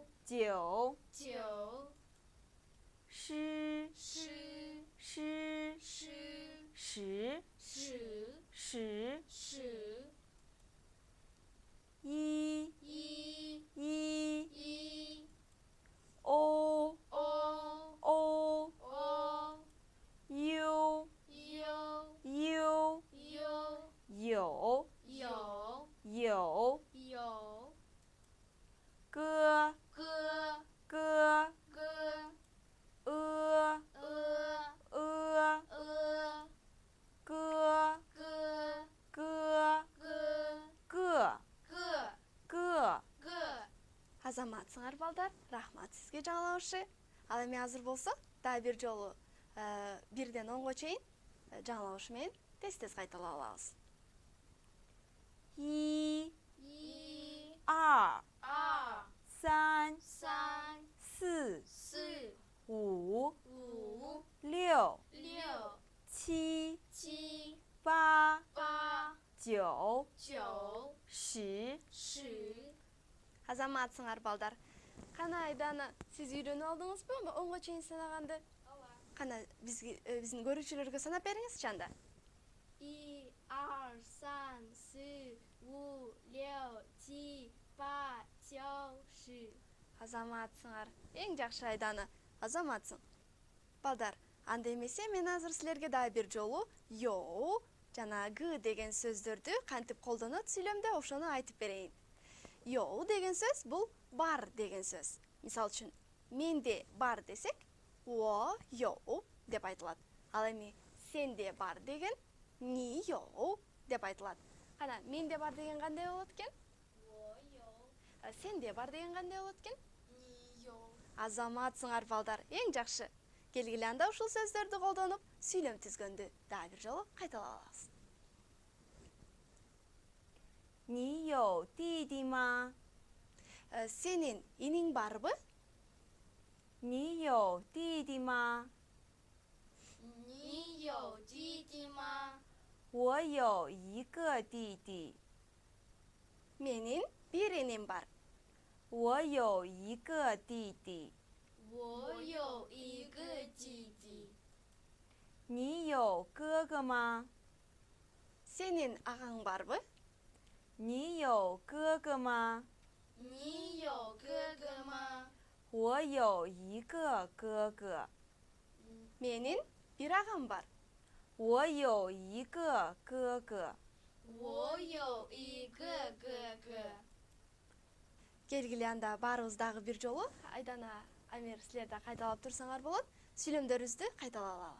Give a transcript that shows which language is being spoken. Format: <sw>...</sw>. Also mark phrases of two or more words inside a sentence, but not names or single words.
<zh>九九九诗诗诗诗十十十十一一一一 o o o o u u u u 有有有有歌歌歌歌呃歌歌歌歌歌个个个个</zh> <ky>азаматсыңар балдар, рахмат сізге жаңылаушы. Ал эми азыр болсо дагы бир жолу бирден 10га чейин жаңылаушы менен тез кайталап алабыз.</ky> <zh>一一二二三三四四五五六六七七八八九九十十</zh> <ky>Азаматсыңар балдар. Кана Айдана, сиз үйрөнүп алдыңызбы? 10га чейин санаганды. Кана биздин көрүүчүлөргө санап бериңизчи анда.</ky> <zh>一二三四五六七八九十</zh> <ky>Азаматсыңар. Эң жакшы Айдана. Азаматсың. Балдар, анда эмесе мен азыр силерге дагы бир жолу yo жана g деген сөздөрдү кантип колдонот сүйлөмдө ошону айтып берейин. Yo деген сөз бул бар деген сөз. Мисал үчүн, менде бар десек,</ky> <zh>我有</zh> <ky>деп айтылат. Ал эми сенде бар деген</ky> <zh>你有</zh> <ky>деп айтылат. Кана, менде бар деген кандай болот экен?</ky> <zh>我有</zh> <ky>Сенде бар деген кандай болот экен?</ky> <zh>你有</zh> <ky>Азаматсыңар балдар, эң жакшы. Келгиле анда ушул сөздөрдү колдонуп, сүйлөм түзгөндү дагы бир жолу кайталап алабыз.</ky> <zh>你有弟弟吗？</zh> <ky>Сенин иниң барбы?</ky> <zh>你有弟弟吗？你有弟弟吗？我有一个弟弟。</zh> <ky>Менин бир иним бар.</ky> <zh>我有一个弟弟。我有一个弟弟。你有哥哥吗？</zh> <ky>Сенин агаң барбы?</ky> <zh>你有哥哥吗？你有哥哥吗？我有一个哥哥。</zh> <ky>Менин бир агам бар.</ky> <zh>我有一个哥哥。我有一个哥哥。</zh> <ky>Келгиле анда баарыбыз дагы бир жолу Айдана, Амир силер да кайталап турсаңар болот. Сүйлөмдөрүбүздү кайталап алалы.</ky>